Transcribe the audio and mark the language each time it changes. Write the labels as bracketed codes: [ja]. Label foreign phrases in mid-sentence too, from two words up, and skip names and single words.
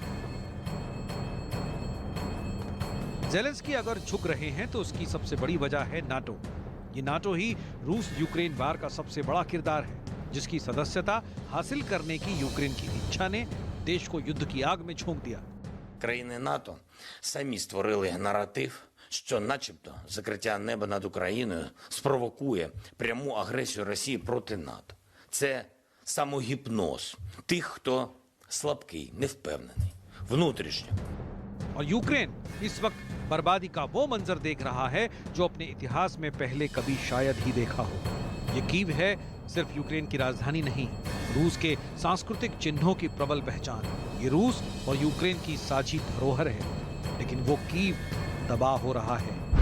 [hi] जेलेंस्की अगर झुक रहे हैं तो उसकी सबसे बड़ी वजह है नाटो। ये नाटो ही रूस यूक्रेन वार का सबसे बड़ा किरदार है, जिसकी सदस्यता हासिल करने की यूक्रेन की इच्छा ने देश को युद्ध की आग में झोंक दिया। [uk] Країни НАТО самі створили наратив, що начебто закриття неба над Україною спровокує пряму агресію Росії проти НАТО. Це самогіпноз тих, хто слабкий, невпевнений, внутрішньо. [hi] और यूक्रेन इस वक्त बर्बादी का वो मंजर देख रहा है जो अपने इतिहास में पहले कभी शायद ही देखा हो। ये कीव है सिर्फ यूक्रेन की राजधानी नहीं, रूस के सांस्कृतिक चिन्हों की प्रबल पहचान। ये रूस और यूक्रेन की साझी धरोहर है, लेकिन वो कीव तबाह हो रहा है।